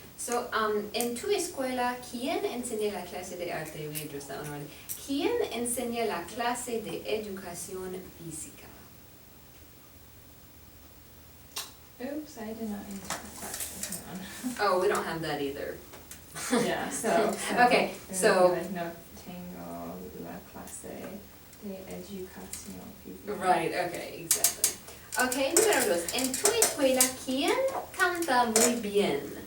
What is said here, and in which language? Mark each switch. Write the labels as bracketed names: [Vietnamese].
[Spanish] So, en tu escuela, ¿quién enseña la clase de arte? ¿Quién enseña la clase de educación física? [English] Oops, I did not answer the question, hang on. Oh, we don't have that either. Yeah, so. Okay, it would be so- [Spanish] like, no tengo la clase de educación física. [English] Right, okay, exactly. Okay, [Spanish] número 2. En tu escuela, ¿quién canta muy bien?